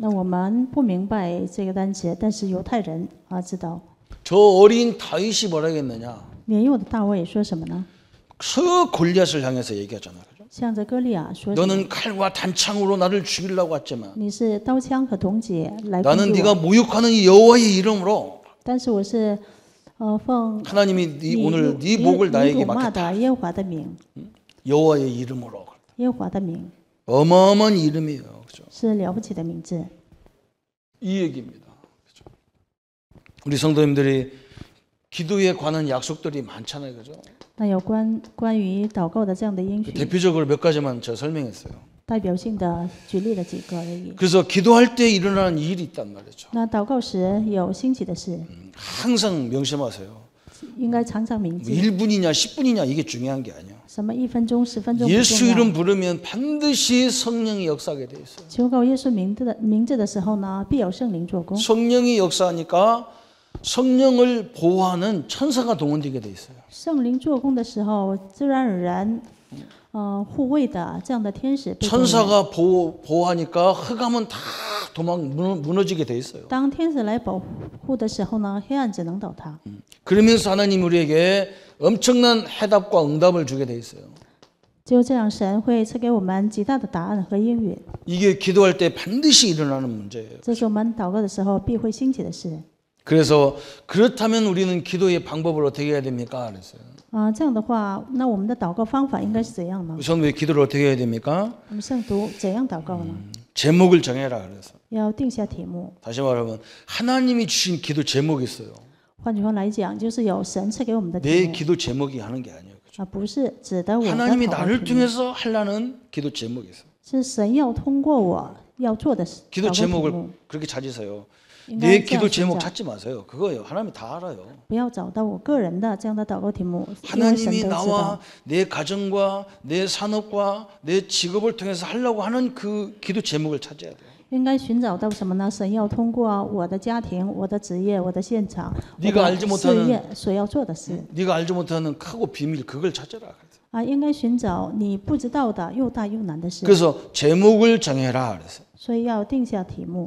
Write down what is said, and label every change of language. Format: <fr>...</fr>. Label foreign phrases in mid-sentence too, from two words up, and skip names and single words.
<zh>那我们不明白这个单词，但是犹太人知道。</zh> <ko>저 어린 다윗이 뭐라 했느냐?</ko> <zh>年幼的大卫说什么呢？</zh> <ko>저 골리앗을 향해서 얘기하잖아요. 그죠?</ko> <zh>向着歌利亚说什么，</zh> <ko>너는 칼과 단창으로 나를 죽이려고 왔지만</ko> <zh>你是刀枪和铜戟来</zh> <ko>나는</ko> <zh>攻击</zh> <ko>네가</ko> <zh>我，</zh> <ko>모욕하는 이 여호와의 이름으로</ko> <zh>但是我是奉</zh> <ko>하나님이</ko> <zh>你</zh> <ko>오늘 네</ko> <zh>你</zh> <ko>목을</ko> <zh>你</zh> <ko>나에게</ko> <zh>辱骂</zh> <ko>맡겼다.</ko> <zh>的耶和华的名，</zh> <ko>여호와의 이름으로.</ko> <zh>耶和华的名</zh> <ko>어마어마한 이름이에요. 그죠?</ko> <zh>是了不起的名字。</zh> <ko>이 얘기입니다. 그죠? 우리 성도님들이 기도에 관한 약속들이 많잖아요. 그죠?</ko> <zh>那有关于祷告的这样的应许，</zh> <ko>대표적으로 몇 가지만 제가 설명했어요.</ko> <zh>代表性的举例了几个而已。</zh> <ko>그래서 기도할 때 일어나는 일이 있단 말이죠.</ko> <zh>那祷告时有兴起的事，</zh> <ko>항상 명심하세요.</ko> <zh>应该常常铭</zh> <ko>뭐</ko> <zh>记。</zh> <ko>1분이냐 10분이냐 이게 중요한 게 아니에요.</ko> <zh>什么1分钟、10分钟不</zh> <ko>예수</ko> <zh>重要。</zh> <ko>이름 부르면 반드시 성령이 역사하게 돼 있어요.</ko> <zh>求告耶稣名字的时候呢，必有圣灵做工。</zh> <ko>성령이 역사하니까 성령을 보호하는 천사가 동원되게 돼 있어요.</ko> <zh>圣灵做工的时候，自然而然，护卫的这样的天使被动员。</zh> <ko>천사가 보호하니까 흑암은 다 무너지게 돼 있어요.</ko> <zh>当天使来保护的时候呢，黑暗只能倒塌。</zh> <ko>그러면서 하나님 우리에게 엄청난 해답과 응답을 주게 돼 있어요.</ko> <zh>只有这样，神会赐给我们极大的答案和应允。</zh> <ko>이게 기도할 때 반드시 일어나는 문제예요.</ko> <zh>这是我们祷告的时候必会兴起的事。</zh> <ko>그래서 그렇다면 우리는 기도의 방법을 어떻게 해야 됩니까? 그랬어요.</ko> <zh>这样的话，那我们的祷告方法应该是怎样呢？</zh> <ko>우선 왜 기도를 어떻게 해야 됩니까?</ko> <zh>我们圣徒怎样祷告呢？</zh> <ko>제목을 정해라 그래서.</ko> <zh>要定下题目。</zh> <ko>다시 말하면 하나님이 주신 기도 제목이 있어요.</ko> <zh>换句话来讲，就是有神赐给我们的题</zh> <ko>내</ko> <zh>目，</zh> <ko>기도 제목이 하는 게 아니에요.</ko> <zh>不是指的我的</zh> <ko>하나님이</ko> <zh>祷告</zh> <ko>나를</ko> <zh>题目，</zh> <ko>통해서 하려는 기도 제목이 있어요.</ko> <zh>是神要通过我要做的祷</zh> <ko>기도</ko> <zh>告题</zh> <ko>제목을</ko> <zh>目。</zh> <ko>그렇게 찾으세요.</ko> <zh>应该</zh> <ko>내</ko> <zh>这样</zh> <ko>기도</ko> <zh>寻</zh> <ko>제목</ko> <zh>找，</zh> <ko>찾지 마세요. 그거예요. 하나님이 다 알아요.</ko> <zh>不要找到我个人的这样的祷告题目，因为神</zh> <ko>하나님이</ko> <zh>都知道</zh> <ko>나와 。 내 가정과 내 산업과 내 직업을 통해서 하려고 하는 그 기도 제목을 찾아야 돼요.</ko> <zh>应该寻找到什么呢？神要通过我的家庭、我的职业、我的现场、我</zh> <ko>네가 알지</ko> <zh>的</zh> <ko>못하는</ko> <zh>事业所要做的事</zh> <ko>네가 알지 못하는 크고 비밀 그걸 찾아라.</ko> <zh>应该寻找你不知道的又大又难的事，</zh> <ko>그래서 제목을 정해라 그랬어요.</ko> <zh>所以要定下题目。</zh>